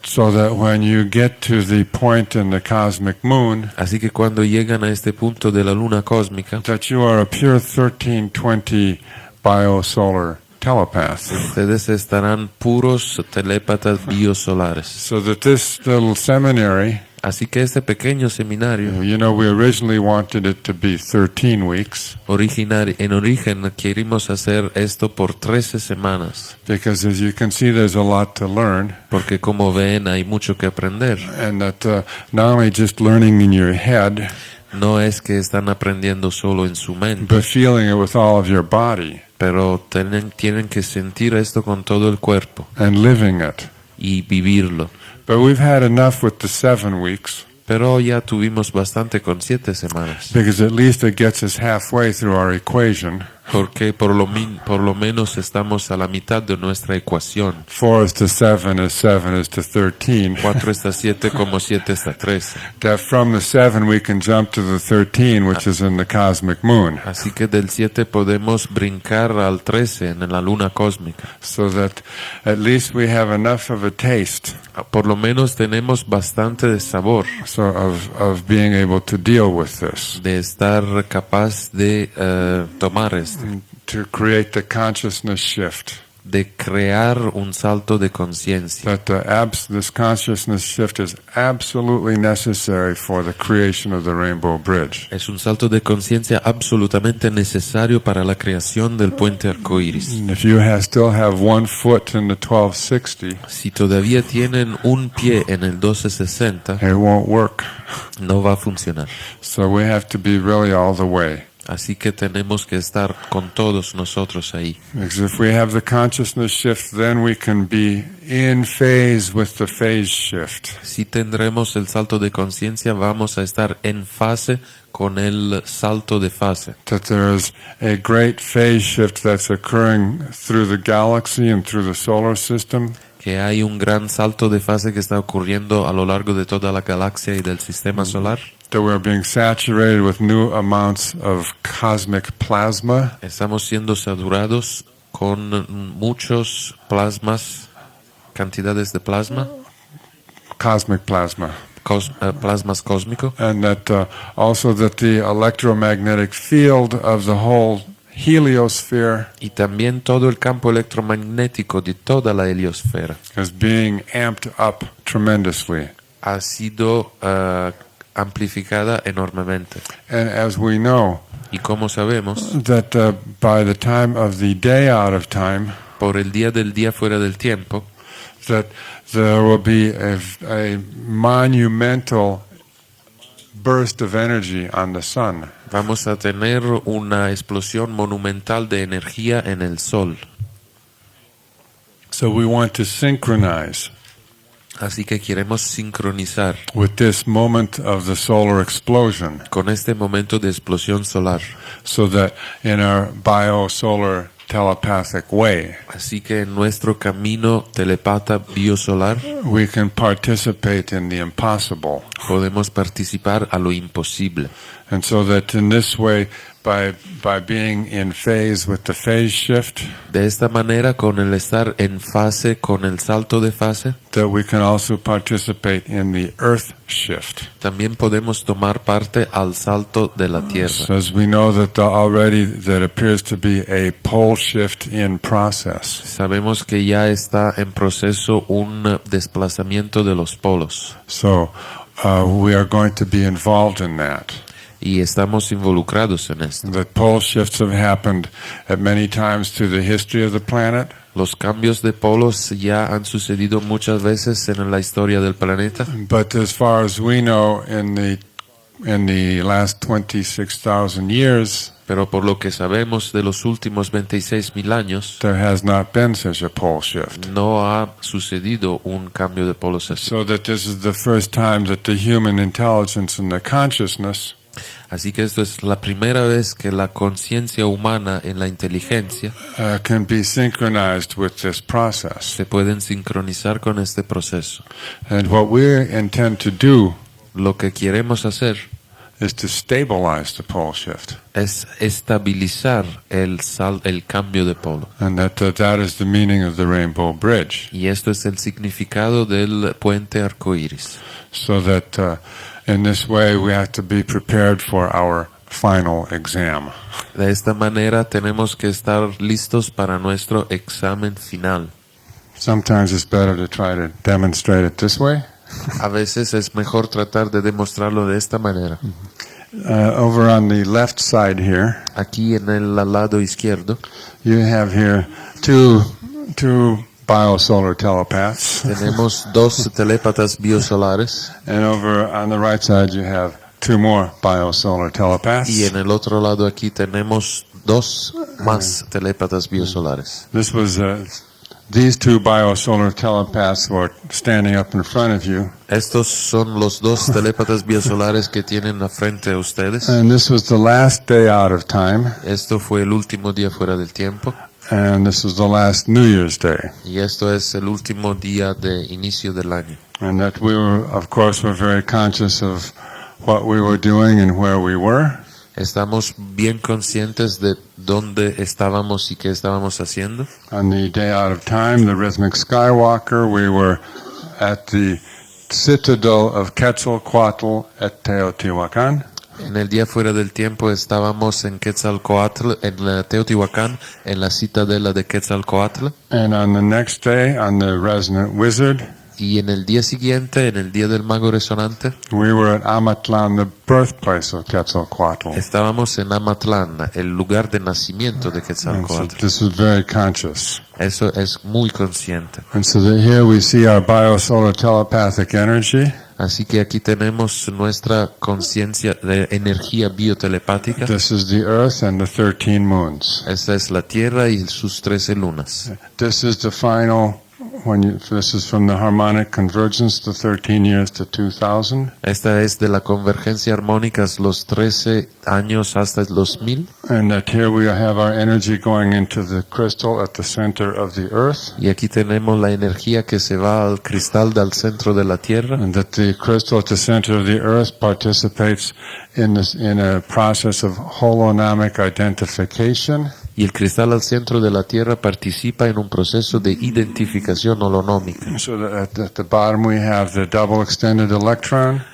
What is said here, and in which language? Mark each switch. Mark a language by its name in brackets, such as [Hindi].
[English] So that when you get to the point in the cosmic moon, [Spanish] Así que cuando llegan a este punto de la luna cósmica, [English] that you are a pure 1320 biosolar telepaths. [Spanish] Ustedes estarán puros telépatas biosolares. [English] So that this little seminary, [Spanish] Así que este pequeño seminario, [English] you know, we originally wanted it to be 13 weeks [Spanish] en origen queríamos hacer esto por 13 semanas, [English] because, as you can see, there's a lot to learn, [Spanish] porque como ven hay mucho que aprender. [English] and that not only just learning in your head, [Spanish] No es que están aprendiendo solo en su mente, [English] but feeling it with all of your body [Spanish] pero tienen que sentir esto con todo el cuerpo [English] and living it. [Spanish] y vivirlo. [English] But we've had enough with the 7 weeks, [Spanish] Pero ya tuvimos bastante con 7 semanas, [English] because at least it gets us halfway through our equation. [Spanish] porque por lo menos estamos a la mitad de nuestra ecuación. [English] 4 is to 7 as 7 is to 13. [Spanish] 4 está 7 como 7 está 13. [English] That from the 7 we can jump to the 13, which is in the cosmic moon. [Spanish] Así que del 7 podemos brincar al 13 en la luna cósmica. [English] So that at least we have enough of a taste [Spanish] Por lo menos tenemos bastante de sabor, [English] of being able to deal with this, [Spanish] de estar capaz de tomar esto, [English] to create the consciousness shift. [Spanish] de crear un salto de conciencia. [English] That this consciousness shift is absolutely necessary for the creation of the Rainbow Bridge. [Spanish] Es un salto de conciencia absolutamente necesario para la creación del puente arcoíris. [English] If you still have 1 foot in the 1260, [Spanish] Si todavía tienen un pie en el 1260, [English] it won't work. [Spanish] no va a funcionar. [English] So we have to be really all the way. [Spanish] Así que tenemos que estar con todos nosotros ahí. [English] Because if we have the consciousness shift, then we can be in phase with the phase shift. [Spanish] Si tendremos el salto de conciencia, vamos a estar en fase con el salto de fase. [English] That there is a great phase shift that's occurring through the galaxy and through the solar system. [Spanish] Que hay un gran salto de fase que está ocurriendo a lo largo de toda la galaxia y del sistema solar. [English] That we're being saturated with new amounts of cosmic plasma. [Spanish] Estamos siendo saturados con muchos plasmas, cantidades de plasma, [English] Cosmic plasma. [Spanish] plasmas cósmicos. [English] And that also that the electromagnetic field of the whole heliosphere [Spanish] Y también todo el campo electromagnético de toda la heliosfera [English] is being amped up tremendously. [Spanish] ha sido amplificada enormemente. [English] And as we know, [Spanish] Y como sabemos, [English] that by the time of the day out of time, [Spanish] por el día del día fuera del tiempo, [English] that there will be a monumental burst of energy on the sun. [Spanish] vamos a tener una explosión monumental de energía en el Sol. [English] So we want to synchronize [Spanish] Así que queremos sincronizar [English] with this moment of the solar explosion, [Spanish] con este momento de explosión solar. [English] so that in our biosolar telepathic way, [Spanish] Así que en nuestro camino telepata biosolar [English] we can participate in the impossible. [Spanish] podemos participar a lo imposible. [English] And so that in this way, by being in phase with the phase shift, [Spanish] De esta manera, con el estar en fase, con el salto de fase, [English] that we can also participate in the earth shift. [Spanish] también podemos tomar parte al salto de la [English] So [Spanish] Tierra. [English] as we know that already there appears to be a pole shift in process. [Spanish] Sabemos que ya está en proceso un desplazamiento de los polos [English] So we are going to be involved in that. [Spanish] y estamos involucrados en esto. [English] That pole shifts have happened at many times through the history of the planet, [Spanish] Los cambios de polos ya han sucedido muchas veces en la historia del planeta, [English] but as far as we know, in the last 26,000 years, [Spanish] pero por lo que sabemos de los últimos 26.000 años, [English] there has not been such a pole shift. [Spanish] no ha sucedido un cambio de polos así. [English] So that this is the first time that the human intelligence and the consciousness [Spanish] Así que esto es la primera vez que la conciencia humana en la inteligencia [English] can be synchronized with this process. [Spanish] se pueden sincronizar con este proceso. [English] And what we intend to do [Spanish] Lo que queremos hacer [English] is to stabilize the pole shift. [Spanish] es estabilizar el cambio de polo. [English] And that is the meaning of the Rainbow Bridge. [Spanish] Y esto es el significado del puente arcoíris. [English] So that in this way we have to be prepared for our final exam. [Spanish] De esta manera tenemos que estar listos para nuestro examen final. [English] Sometimes it's better to try to demonstrate it this way. [Spanish] A veces es mejor tratar de demostrarlo de esta manera. [English] Over on the left side here, [Spanish] Aquí en el lado izquierdo [English] you have here two biosolar telepaths. [Spanish] tenemos dos telépatas biosolares [English] And over on the right side you have two more biosolar telepaths. [Spanish] y en el otro lado aquí tenemos dos más telépatas biosolares. [English] This was these two biosolar telepaths were standing up in front of you, [Spanish] Estos son los dos telépatas biosolares que tienen a frente a ustedes. [English] and this was the last day out of time, [Spanish] Esto fue el último día fuera del tiempo [English] and this was the last New Year's Day. [Spanish] y esto es el último día de inicio del año. [English] And that we were, of course, were very conscious of what we were doing and where we were. [Spanish] Estamos bien conscientes de dónde estábamos y qué estábamos haciendo. [English] On the day out of time, the rhythmic skywalker, we were at the citadel of Quetzalcoatl at Teotihuacan. [Spanish] En el día fuera del tiempo estábamos en Quetzalcoatl, en la Teotihuacán, en la citadela de Quetzalcoatl. [English] And on the next day, on the resonant wizard, [Spanish] Y en el día siguiente, en el día del mago resonante, [English] we were at Amatlan, the birthplace of Quetzalcoatl. [Spanish] estábamos en Amatlán, el lugar de nacimiento de [English] And so [Spanish] Quetzalcoatl. [English] this was very conscious. [Spanish] Eso es muy consciente. [English] And so that here we see our biosolar telepathic energy. [Spanish] Así que aquí tenemos nuestra conciencia de energía biotelepática. [English] This is the Earth and the 13 moons. [Spanish] Esta es la Tierra y sus 13 lunas. [English] This is the final, this is from the harmonic convergence, the 13 years to 2000. [Spanish] Esta es de la convergencia armónica, los 13 años hasta los 1000. [English] And that here we have our energy going into the crystal at the center of the Earth. [Spanish] Y aquí tenemos la energía que se va al cristal del centro de la Tierra. [English] And that the crystal at the center of the Earth participates in a process of holonomic identification. [Spanish] Y el cristal al centro de la Tierra participa en un proceso de identificación holonómica. [English] So that at the bottom we have the double extended electron.